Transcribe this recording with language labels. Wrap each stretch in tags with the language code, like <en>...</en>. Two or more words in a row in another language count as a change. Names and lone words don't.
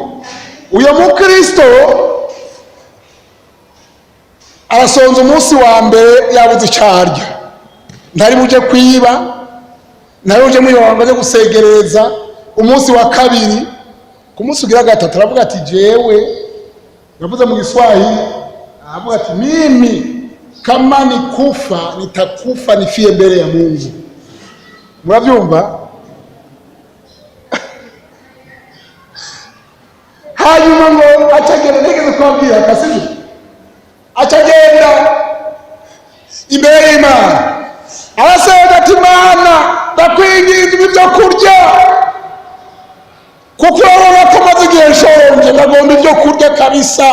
<rw>Uyo mukristo arasonza umunsi wa mbere yabuze icarya, ntari buje kwiba, ntari buje mwibanga ryo gusegereza. Umunsi wa kabiri, ku munsi ugira gatatu, aravuga ati jewe, yavuze mu Kiswahili, aravuga ati</rw> <sw>mimi kama nikufa nitakufa nifie mbele ya Mungu.</sw> <rw>Murabyumva? Hanyuma ngo acagenda, nigeze kubabwira akasije, acagenda imbere y'Imana arasenga ati Mana ndakwinginze ibyo kurya, kuko urabona ko maze igihe nshonje, ndagomba ibyo kurya kabisa.</rw>